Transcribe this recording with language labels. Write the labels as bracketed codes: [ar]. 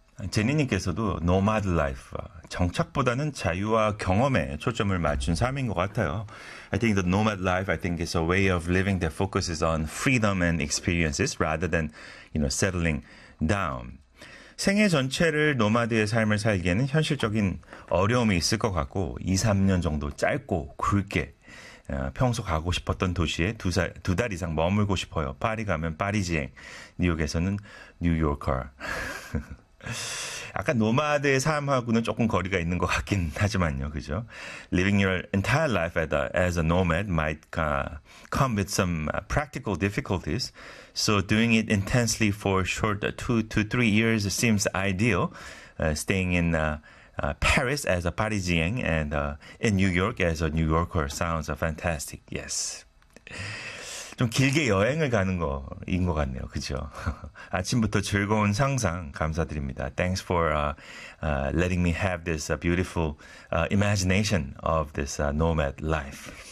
[ko] 제니님께서도 노마드 라이프, 정착보다는 자유와 경험에 초점을 맞춘 삶인 것 같아요. [en] I think the nomad life, I think it's a way of living that focuses on freedom and experiences rather than, settling down. [ko] 생애 전체를 노마드의 삶을 살기에는 현실적인 어려움이 있을 것 같고, 2, 3년 정도 짧고 굵게 평소 가고 싶었던 도시에 두달 이상 머물고 싶어요. 파리 가면 파리지앵, 뉴욕에서는 뉴요커. 아까 노마드의 삶하고는 조금 거리가 있는 것 같긴 하지만요, 그죠? [en] Living your entire life as a nomad might come with some practical difficulties. So doing it intensely for short 2 to 3 years seems ideal. Staying in Paris as a Parisian and in New York as a New Yorker sounds fantastic. Yes. [ko] 좀 길게 여행을 가는 거인 것 같네요. 그죠? 아침부터 즐거운 상상 감사드립니다. [en] Thanks for letting me have this beautiful imagination of this nomad life.